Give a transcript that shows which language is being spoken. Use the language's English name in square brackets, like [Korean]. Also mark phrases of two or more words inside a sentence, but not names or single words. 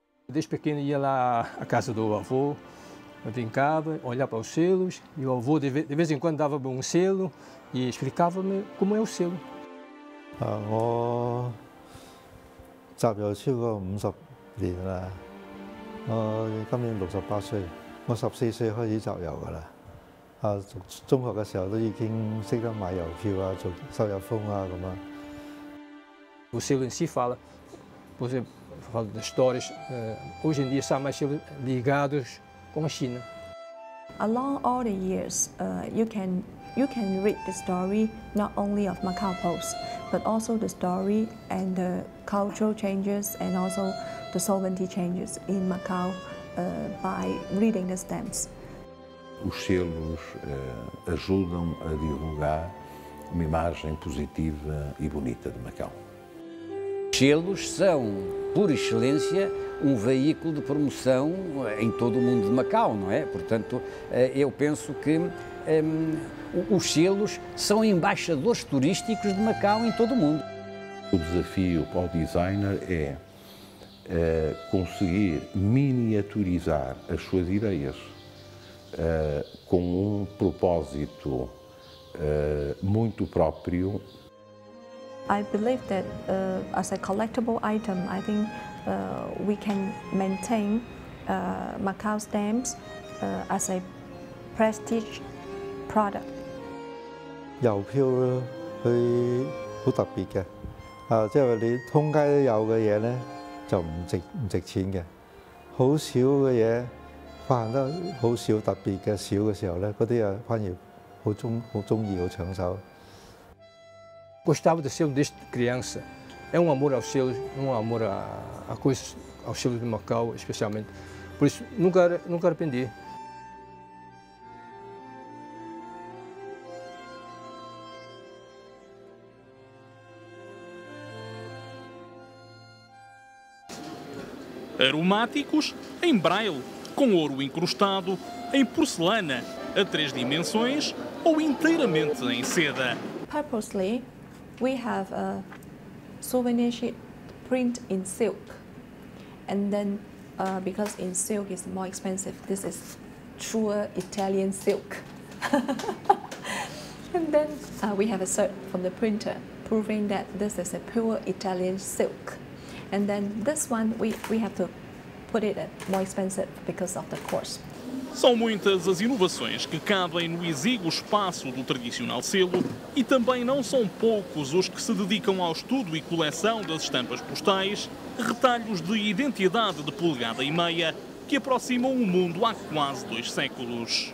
[Portuguese] Desde pequeno ia lá à casa do avô, brincava, olhava para os selos, e o avô de vez em quando dava-me um selo e explicava-me como é o selo. [Cantonese] 我集郵超過50年啦，我今年68歲，我14歲開始集郵㗎啦。讀中學嘅時候都已經識得買郵票啊，做收郵封啊咁啊。 [Portuguese] O selo em si fala, por exemplo, fala das histórias. Hoje em dia são mais selos ligados com a China. [English] Along all the years, you can read the story not only of Macau Post, but also the story and the cultural changes and also the sovereignty changes in Macau by reading the stamps. [Portuguese] Os selos ajudam a divulgar uma imagem positiva e bonita de Macau. Os selos são, por excelência, um veículo de promoção em todo o mundo de Macau, não é? Portanto, eu penso que os selos são embaixadores turísticos de Macau em todo o mundo. O desafio para o designer é conseguir miniaturizar as suas ideias com um propósito muito próprio. [English] I believe that as a collectible item, I think we can maintain Macau stamps as a prestige product. [Cantonese] 郵票咧，佢好特別嘅，即係你通街都有嘅嘢咧，就唔值錢嘅。好少嘅嘢，發行得好少特別嘅少嘅時候咧，嗰啲啊反而好中意，好搶手。 [Portuguese] Gostava de selo desde criança. É um amor aos selos, um amor a coisas, aos selos de Macau, especialmente. Por isso, nunca arrependi. Aromáticos em braille, com ouro incrustado, em porcelana, a 3 dimensões ou inteiramente em seda. [English] Purposely, we have a souvenir sheet print in silk, and then because in silk is more expensive, this is true Italian silk. And then we have a cert from the printer proving that this is a pure Italian silk. And then this one we have to put it at more expensive because of the cost. [Portuguese] São muitas as inovações que cabem no exíguo espaço do tradicional selo e também não são poucos os que se dedicam ao estudo e coleção das estampas postais, retalhos de identidade de polegada e meia que aproximam o mundo há quase 2 séculos.